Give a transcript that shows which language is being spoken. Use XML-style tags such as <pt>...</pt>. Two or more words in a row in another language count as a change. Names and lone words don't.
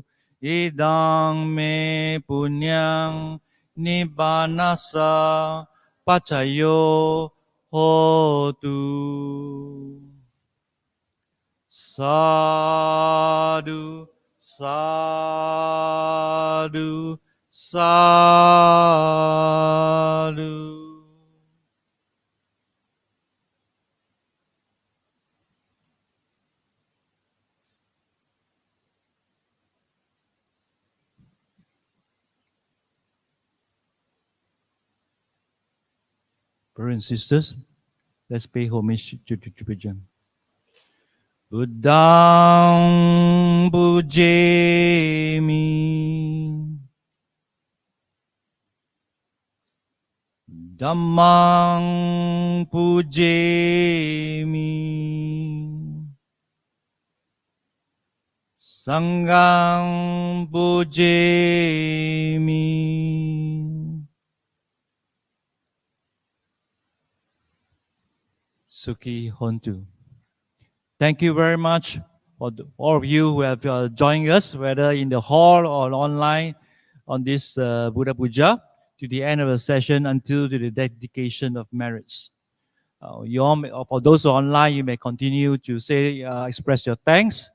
<pi>Idang me punyang nibbanasa pacayo hotu. Sadhu, sadhu, sadhu.</pi> <en>Brothers and sisters, let's pay homage to Puja.</en> <pi>Buddhang pujemi, Dhammang pujemi, Sanghang pujemi. Sukhi Hontu.</pi> <en>Thank you very much for all of you who have joined us, whether in the hall or online, on this Buddha Puja, to the end of the session until to the dedication of merits. For those who are online, you may continue to say, express your thanks.</en>